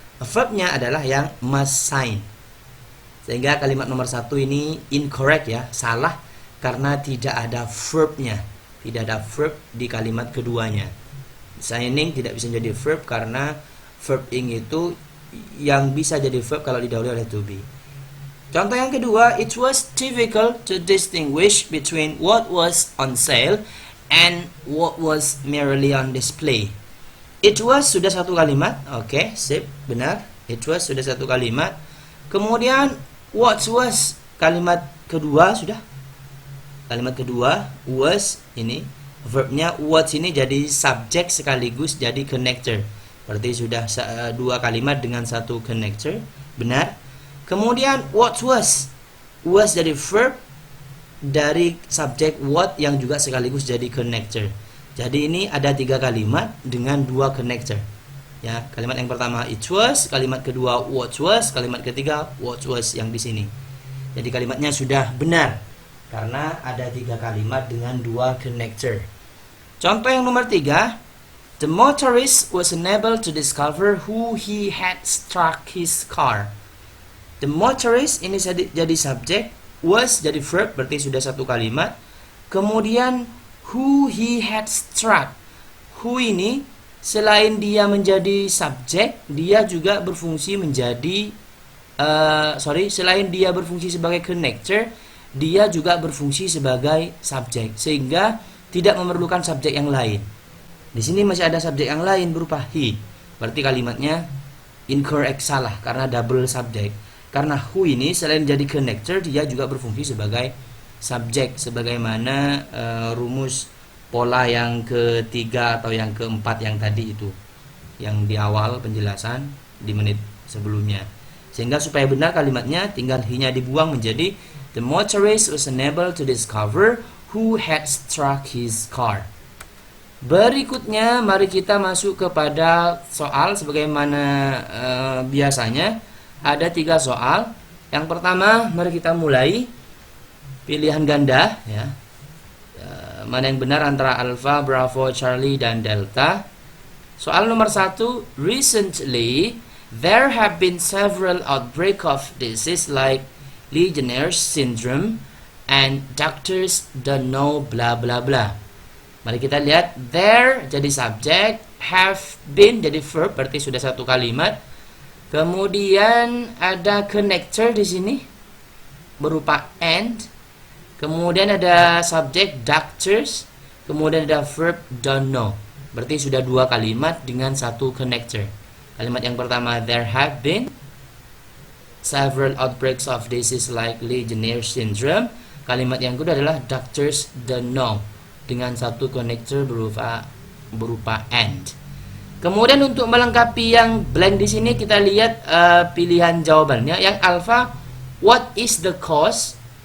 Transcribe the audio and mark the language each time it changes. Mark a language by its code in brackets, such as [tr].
[id] Verbnya adalah yang must sign. Sehingga kalimat nomor 1 ini incorrect ya, salah karena tidak ada verbnya, tidak ada verb di kalimat keduanya. Signing tidak bisa jadi verb karena verb ing itu yang bisa jadi verb kalau didahului oleh to be. Contoh yang kedua, [en] it was difficult to distinguish between what was on sale and what was merely on display. It was [id] sudah satu kalimat, oke, sip, benar. It was sudah satu kalimat. Kemudian [en] what was [id] kalimat kedua sudah. Kalimat kedua was ini verbnya what ini jadi subjek sekaligus jadi connector. Berarti sudah dua kalimat dengan satu connector, benar. Kemudian [en] what was [id] jadi verb dari subjek what yang juga sekaligus jadi connector. Jadi ini ada 3 kalimat dengan 2 connector. Ya, kalimat yang pertama [en] it was, [id] kalimat kedua [en] what was, [id] kalimat ketiga what was yang di sini. Jadi kalimatnya sudah benar karena ada 3 kalimat dengan 2 connector. Contoh yang nomor 3, [en] the motorist was unable to discover who he had struck his car. The motorist [id] ini jadi subjek, was jadi verb, berarti sudah satu kalimat. Kemudian [en] who he had struck. [id] Who ini selain dia menjadi subjek, dia juga berfungsi menjadi selain dia berfungsi sebagai connector, dia juga berfungsi sebagai subjek, sehingga tidak memerlukan subjek yang lain. Di sini masih ada subjek yang lain berupa he. Berarti kalimatnya incorrect, salah karena double subjek. Karena who ini selain jadi connector, dia juga berfungsi sebagai subjek sebagaimana rumus pola yang ketiga atau yang keempat yang tadi itu, yang di awal penjelasan di menit sebelumnya. Sehingga supaya benar kalimatnya tinggal he-nya dibuang menjadi [en] the motorist was unable to discover who had struck his car. [id] Berikutnya mari kita masuk kepada soal sebagaimana biasanya ada 3 soal. Yang pertama mari kita mulai pilihan ganda ya. Mana yang benar antara Alpha, Bravo, Charlie dan Delta. Soal nomor 1, [en] recently there have been several outbreak of disease like Legionnaire's syndrome and doctors don't know bla bla bla. [id] Mari kita lihat, there jadi subjek, have been jadi verb, berarti sudah satu kalimat. Kemudian ada connector di sini berupa and. Kemudian ada subjek doctors, kemudian ada verb don't know. Berarti sudah 2 kalimat dengan 1 connector. Kalimat yang pertama, [en] there have been several outbreaks of disease like Legionnaire's syndrome. [id] Kalimat yang kedua adalah [en] doctors don't know [id] dengan 1 connector berupa and. Kemudian untuk melengkapi yang blank di sini kita lihat pilihan jawabannya. Yang alpha, [en] what is the cause?